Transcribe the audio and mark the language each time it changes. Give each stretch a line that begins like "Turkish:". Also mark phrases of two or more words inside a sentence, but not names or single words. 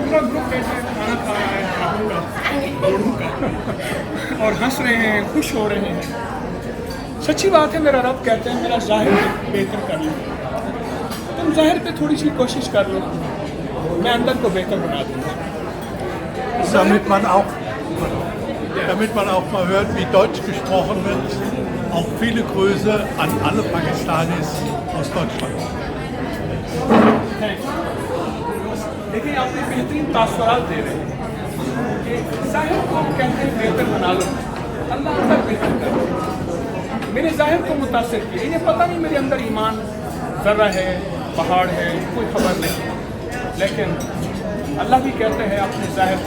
Urdu: پورا گروپ بیٹھے کھانا کھا رہا ہے گھوڑوں کا اور ہنس رہے ہیں، خوش ہو رہے ہیں. سچی بات ہے، میرا رب کہتے ہیں میرا ظاہر بہتر کر لو، تم ظاہر پہ تھوڑی سی کوشش کر لو، میں اندر کو بہتر بنا دوں گا.
German: Damit man auch mal hört, wie Deutsch gesprochen wird, auch viele Grüße an alle Pakistanis aus Deutschland.
Urdu: دیکھیے، آپ نے بہترین تاثرات دے رہے ہیں کہ ظاہر کو کہتے ہیں بہتر بنا لو، اللہ اندر بہتر کر. میرے ظاہر کو متاثر کیا، انہیں پتا نہیں میرے اندر ایمان ذرہ ہے، پہاڑ ہے، کوئی خبر نہیں، لیکن اللہ بھی کہتے ہیں اپنے ظاہر کو.